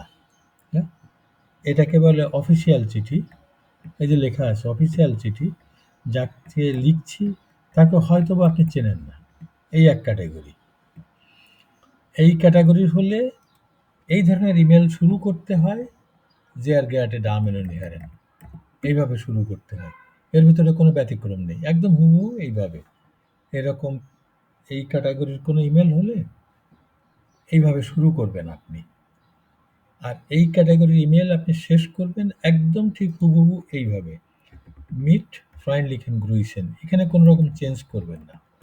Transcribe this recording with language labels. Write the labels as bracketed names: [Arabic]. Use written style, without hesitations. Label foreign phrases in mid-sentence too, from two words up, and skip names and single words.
[Bangla] এটাকে বলে অফিসিয়াল চিঠি। এই যে লেখা আছে অফিসিয়াল চিঠি, যাকে লিখছি তাকে হয়তো বা আপনি চেনেন না। এই এক ক্যাটাগরি। এই ক্যাটাগরির হলে এই ধরনের ইমেল শুরু করতে হয় [German] sehr geehrte Damen und Herren, [Bangla] এইভাবে শুরু করতে হয়। এর ভিতরে কোনো ব্যতিক্রম নেই, একদম হুবহু এইভাবে। এরকম এই ক্যাটাগরির কোনো ইমেল হলে এইভাবে শুরু করবেন আপনি। আর এই ক্যাটাগরির ইমেল আপনি শেষ করবেন একদম ঠিক হুবহু এইভাবে, [German] Mit freundlichen Grüßen, [Bangla] এখানে কোনো রকম চেঞ্জ করবেন না।